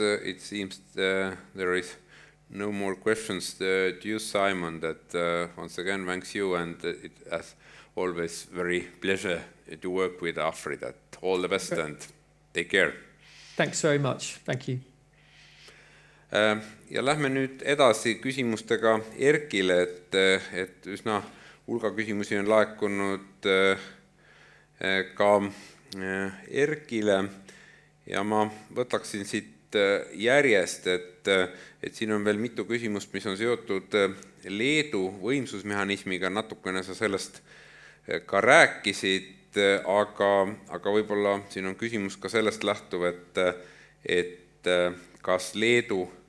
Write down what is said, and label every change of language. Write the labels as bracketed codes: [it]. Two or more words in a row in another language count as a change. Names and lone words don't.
[en] It seems there is no more questions to you, Simon. That once again thanks you, and it as always very pleasure to work with AFRY. That all the best and take care. Thanks very much. Thank you. [et] Ja lähme nüüd edasi küsimustega Erkile, et üsna hulga küsimusi on laekunud ka Erkile ja ma võtaksin siit järjest, et siin on veel mitu küsimust, mis on seotud Leedu võimsusmehhanismiga, natukene sa sellest ka rääkisid, aga võib-olla siin on küsimus ka sellest lähtuv, et kas Leedu